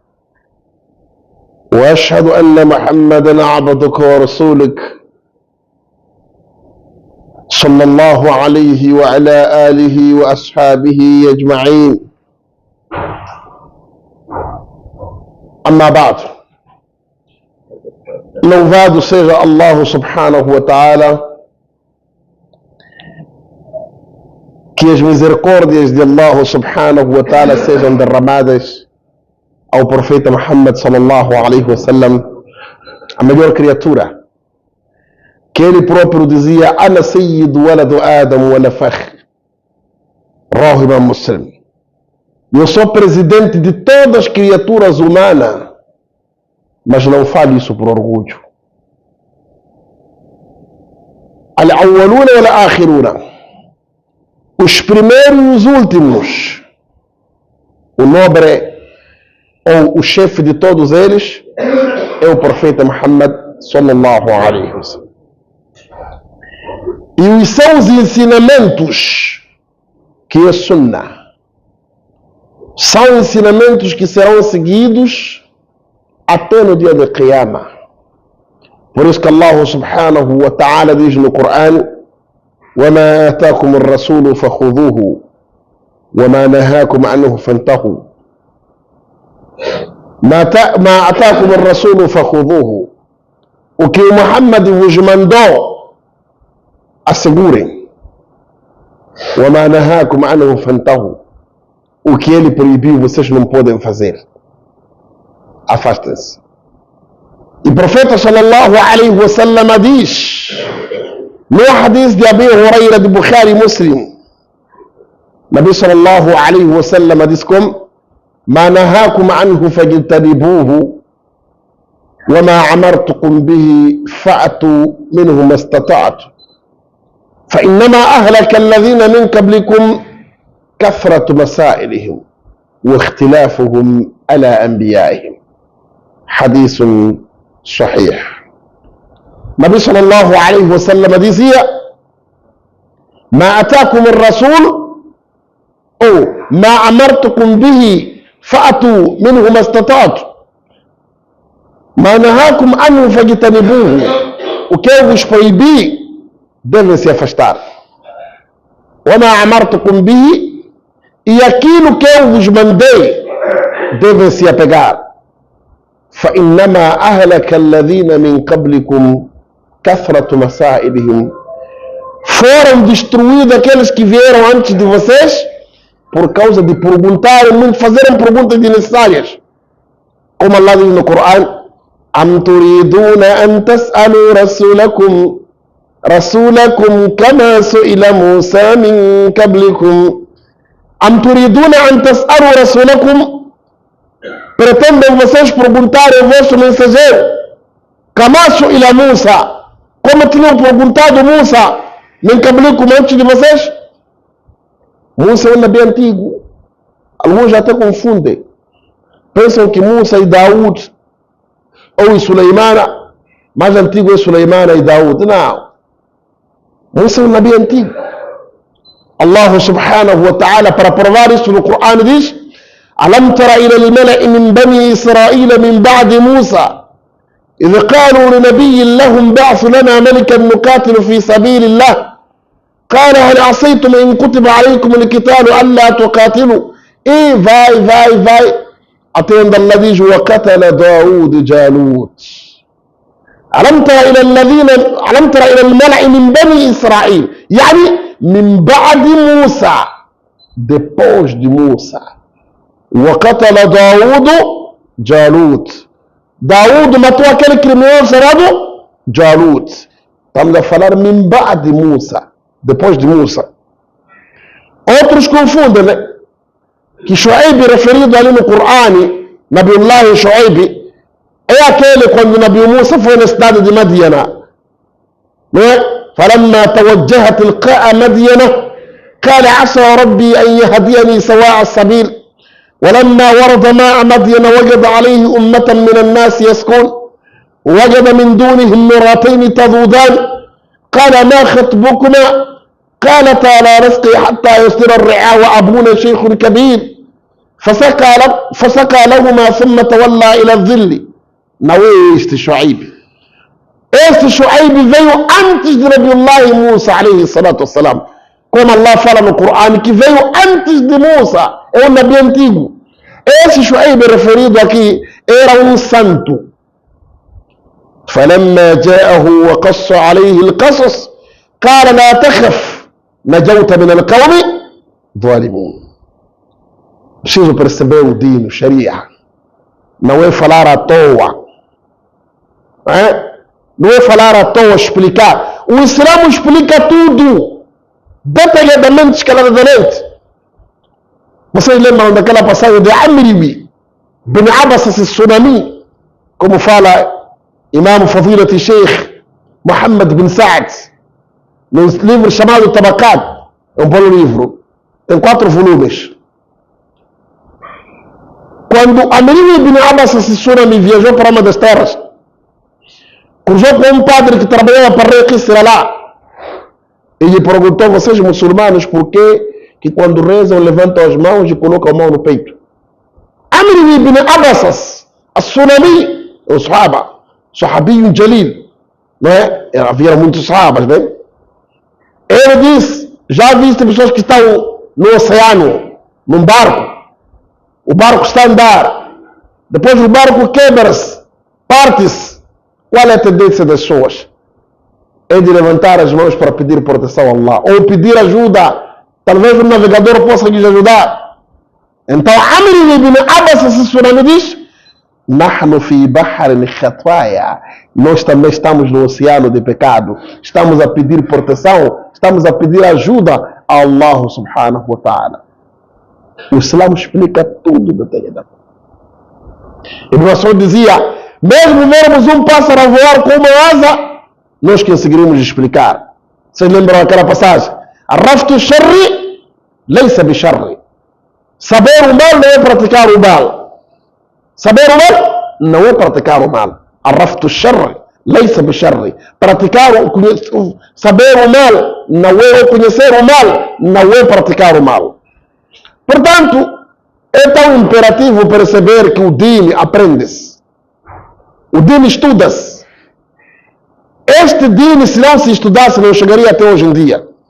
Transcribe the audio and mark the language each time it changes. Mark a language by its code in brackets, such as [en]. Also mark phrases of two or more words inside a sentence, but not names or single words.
[ar] وأشهد أن محمدا عبدك ورسولك صلى الله عليه وعلى آله وأصحابه أجمعين. أما بعد، [pt] louvado seja Allah [ar] سبحانه وتعالى, [pt] que as misericórdias de Allah [ar] سبحانه وتعالى [pt] sejam derramadas ao profeta Muhammad [ar] صلى الله عليه وسلم, [pt] a melhor criatura, que ele próprio dizia: [ar] أنا سيد ولد آدم ولا فخر، رواه الإمام مسلم. [pt] Eu sou presidente de todas as criaturas humanas, mas não falo isso por orgulho. [ar] الأولون والآخرون, [pt] os primeiros e os últimos, o nobre ou o chefe de todos eles é o profeta Muhammad [ar] صلى الله عليه وسلم. [pt] E os seus ensinamentos, que é Sunnah, são ensinamentos que serão seguidos até no dia de Qiyamah. Por isso que Allah [ar] سبحانه وتعالى [pt] diz no Corão: [ar] وَمَا آتَاكُمُ الرَّسُولُ فَخُذُوهُ وَمَا نَهَاكُمْ عَنْهُ فَانْتَهُوا. ما أتاكم الرسول فخذوه. [pt] O que o Muhammad vos mandou, assegurem. [ar] وَمَا نَهَاكُمْ عَنْهُ فَانْتَهُوا. [pt] O que ele proibiu, vocês não podem fazer. Afastem-se. E o profeta [ar] صلى الله عليه وسلم [pt] diz, no hadith de Abi Huraira de Bukhari e Muslim, Nabi [ar] صلى الله عليه وسلم [pt] diz como: [ar] ما نهاكم عنه فاجتنبوه وما عمرتكم به فأتوا منه ما استطعتم فإنما أهلك الذين من قبلكم كثرة مسائلهم واختلافهم على أنبيائهم. حديث صحيح. النبي صلى الله عليه وسلم dizia: ما أتاكم الرسول أو ما أمرتكم به فأتوا منه ما استطعتم ما نهاكم عنه فاجتنبوه. [pt] O que eu vos proibi, devem se afastar. [ar] وما أمرتكم به, [pt] e aquilo que eu vos mandei, devem se apegar. [ar] فإنما أهلك الذين من قبلكم كثرة مسائلهم. [pt] Foram destruídos aqueles que vieram antes de vocês por causa de perguntarem muito, fazerem perguntas desnecessárias. Como Allah diz no Corão: [ar] أم تريدون أن تسألوا رسولكم كما سئل موسى من قبلكم أم تريدون أن تسألوا رسولكم. [pt] Pretendem vocês perguntar ao vosso mensageiro [ar] كما سئل موسى, [pt] como tinham perguntado Musa [ar] من قبلكم, [pt] antes de vocês. Musa é um nabi antigo. Alguns até confundem. Pensam que Musa e Daúd, ou Suleimana, mais antigo é Suleimana e Daúd. Não. Musa é um nabi antigo. Allah [ar] سبحانه وتعالى, [pt] para provar isso no Corão, diz: [ar] ألم تر إلى الملأ من بني إسرائيل من بعد موسى إذ قالوا لنبي لهم بعث لنا ملكا نقاتل في سبيل الله قال هل عصيتم إن كتب عليكم القتال ألا تقاتلوا. [pt] vai até onde Allah diz: [ar] وقتل داود جالوت. ألم تر إلى الملأ من بني إسرائيل, يعني من بعد موسى, [pt] depois de Musa. [ar] وقتل داود جالوت. [pt] Daúd matou aquele criminoso chamado Jalut. Estamos a falar [ar] من بعد موسى, [pt] depois de Musa. Outros confundem, né? Que Shu'aib, referido ali no Corão, Nabiullah Shu'aib, É aquele quando o Nabi Musa foi na cidade de Madiana, não é? [ar] فلما توجه تلقاء مدينة قال عسى ربي أن يهديني سواء السبيل ولما ورد ماء مدين وجد عليه أمة من الناس يسكون وجد من دونهم مراتين تذودان قال ما خطبكما قالتا لا نسقي حتى يصدر الرعاء وأبونا شيخ كبير فسقى لهما ثم تولى إلى الظل. [pt] Não é este Shuaib. Este Shuaib veio antes de Nabiullah Musa, [ar] عليه الصلاة والسلام. [pt] Como Allah fala no Corão, que veio antes de Musa, é um Nabi antigo. Esse Shuaib referido aqui era um santo. [ar] فلما جاءه وقص عليه القصص قال لا تخف نجوت من القوم ظالمون. [pt] Preciso perceber o dino, Sharia. Não é falar à toa. Não é falar à toa, explicar. O Islã explica tudo, detalhadamente, escaladamente. Vocês lembram daquela passagem de Amri bin Abbas al-Sulami, como fala Imam Fadilat Sheikh Muhammad bin Sa'd, num livro chamado Tabaqat, é um bom livro, tem 4 volumes. Quando Amri bin Abbas al-Sulami viajou para uma das terras, cruzou com um padre que trabalhava para o rei Kisra lá. Ele perguntou: vocês muçulmanos, por que quando rezam levantam as mãos e colocam a mão no peito? Amr ibn Abbas as-Sulami, o Sahaba, [ar] صحابي جليل, [pt] não é? Havia muitos Sahabas, né? Ele disse: já viste pessoas que estão no oceano, num barco, o barco está a andar, depois o barco quebra-se, parte-se. Qual é a tendência das pessoas? É de levantar as mãos para pedir proteção a Allah, ou pedir ajuda. Talvez o navegador possa lhes ajudar. Então, Amr ibn Abbas al-Sulami diz: [ar] نحن في بحر خطايا. [pt] Nós também estamos no oceano de pecado. Estamos a pedir proteção, estamos a pedir ajuda a Allah [ar] سبحانه وتعالى. [pt] O Islã explica tudo detalhadamente. Ibn Mas'ud dizia: mesmo vermos um pássaro a voar com uma asa, nós conseguiríamos explicar. Vocês lembram aquela passagem? [ar] عرفت الشر، ليس بالشر. [pt] Saber o mal não é praticar o mal. Saber o mal não é praticar o mal. [ar] عرفت الشر، ليس بالشر. [pt] Saber o mal não é conhecer o mal, não é praticar o mal. Portanto, é tão imperativo perceber que o din aprende-se. O din estuda-se. Este din, se não se estudasse, não chegaria até hoje em dia.